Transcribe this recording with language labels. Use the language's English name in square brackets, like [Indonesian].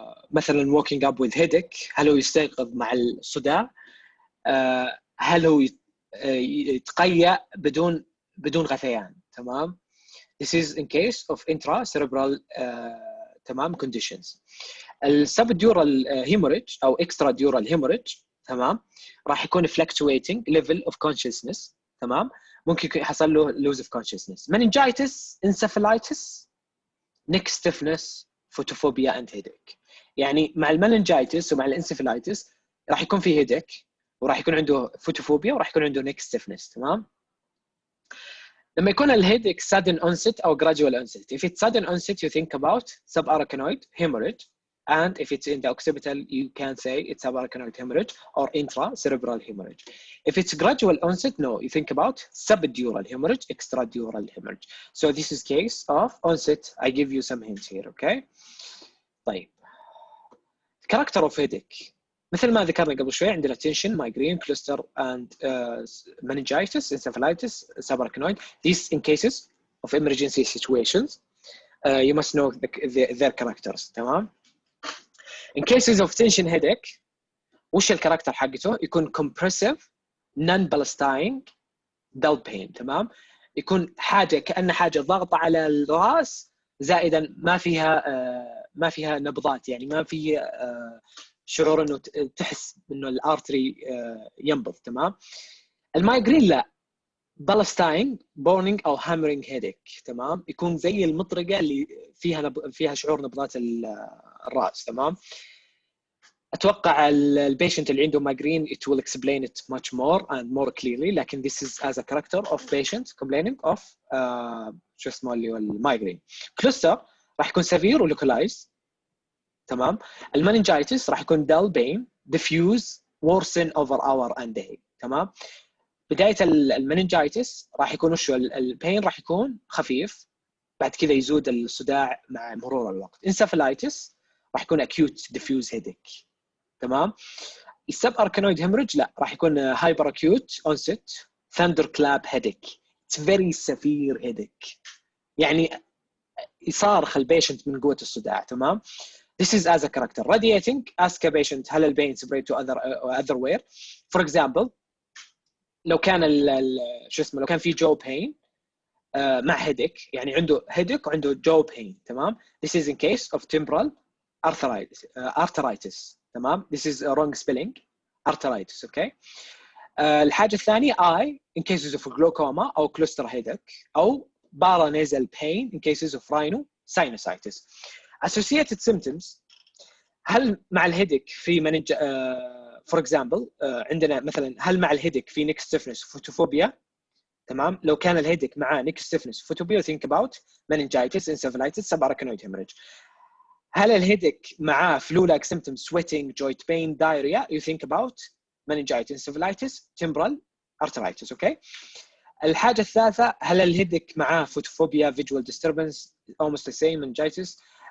[Arabic] مثلا [English] walking up with headache، [Arabic] هل هو يستيقظ مع الصداع؟ هل هو يتقيأ بدون غثيان؟ تمام. [English] This is in case of intracerebral تمام conditions. السبدورال hemorrhage أو extradural hemorrhage [Arabic] تمام، راح يكون [English] fluctuating level of consciousness. [Arabic] تمام، ممكن يكون يحصل له [English] lose of consciousness. meningitis, encephalitis, neck stiffness, photophobia and headache. [Arabic] يعني مع المننجايتس ومع الانسفلايتس راح يكون في headache وراح يكون عنده photophobia وراح يكون عنده neck stiffness. تمام. لما يكون الهيدك [English] sudden onset أو gradual onset. If it's sudden onset you think about subarachnoid hemorrhage, and if it's in the occipital you can say it's subarachnoid hemorrhage or intracerebral hemorrhage. If it's gradual onset, no, you think about subdural hemorrhage, extradural hemorrhage. So this is case of onset. I give you some hints here, okay? طيب. Character of headache. [Arabic] مثل ما ذكرنا قبل شوي عندنا [English] tension, migraine, cluster and meningitis, encephalitis, subarachnoid. These in cases of emergency situations. You must know their characters. [Arabic] تمام. [English] In cases of tension headache [Arabic] وش الكاركتر حقته؟ يكون [English] compressive, non-palestine, dull pain. [Arabic] تمام. يكون حاجة كأن حاجة ضغط على الرأس زائدا ما فيها نبضات، يعني ما في شعور انه تحس انه الارتري ينبض. تمام. المايجرين لا، بالستاين بورنينج او هامرينج هيديك. تمام، يكون زي المطرقه اللي فيها شعور نبضات الراس. تمام. اتوقع البيشنت اللي عنده مايجرين [English] it will explain it much more and more clearly، [Arabic] لكن [English] this is as a character of patient complaining of [Arabic] شو اسمه اللي هو المايجرين. كلوستر راح يكون severe ولوكلايز. تمام. المننجايتس راح يكون [English] dull pain, diffuse, worsen over hour and day. [Arabic] تمام. بداية المننجايتس راح يكون وشو البين راح يكون خفيف، بعد كذا يزود الصداع مع مرور الوقت. انسفلايتس راح يكون [English] acute diffuse headache. [Arabic] تمام. السب اركانويد هيموريج لا، راح يكون هايبر [English] acute onset thunder clap headache. It's very severe headache، [Arabic] يعني يصارخ البيشنت من قوة الصداع. [English] تمام. This is as a character. Radiating, ask a patient [Arabic] هل البين [English] spread to other where. For example [Arabic] لو كان شو اسمه لو كان في جو بين مع هيديك، يعني عنده هيديك وعنده جو بين. [English] تمام. This is in case of temporal arthritis. تمام. This is a wrong spelling, arthritis. Okay. [Arabic] الحاجة الثانية [English] I in cases of glaucoma أو cluster headache أو paranasal pain in cases of rhinosinusitis. Associated symptoms، [Arabic] هل مع الهيديك في منج [English] for example [Arabic] عندنا مثلا هل مع الهيديك في [English] neck stiffness photophobia. [Arabic] تمام. لو كان الهيديك مع [English] neck stiffness photophobia think about meningitis, encephalitis, subarachnoid hemorrhage. [Arabic] هل الهيديك مع [English] flu-like symptoms sweating, joint pain, diarrhea you think about meningitis, encephalitis, temporal arthritis. okay. [Arabic] الحاجة الثالثة هل الهيديك مع [English] photophobia, visual disturbance almost the same, meningitis.